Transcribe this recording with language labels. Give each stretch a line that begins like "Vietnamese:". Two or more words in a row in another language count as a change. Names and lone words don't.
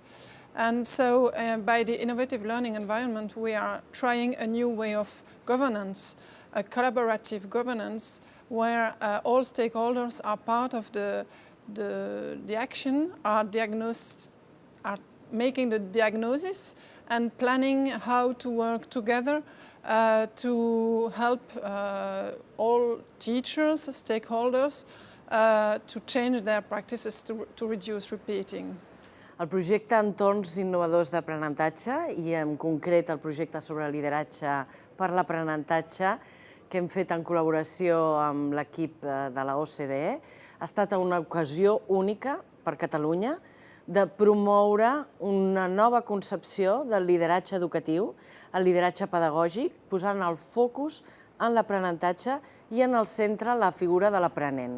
English: And so by the innovative learning environment, we are trying a new way of governance, a collaborative governance, where all stakeholders are part of the action, are making the diagnosis and planning how to work together to help all teachers, stakeholders, to change their practices to reduce repeating.
Catalan: El projecte Entorns Innovadors d'Aprenentatge i en concret el projecte sobre lideratge per l'aprenentatge que hem fet en col·laboració amb l'equip de la OCDE ha estat una ocasió única per Catalunya de promoure una nova concepció del lideratge educatiu, el lideratge pedagògic, posant el focus en l'aprenentatge i en el centre la figura de l'aprenent.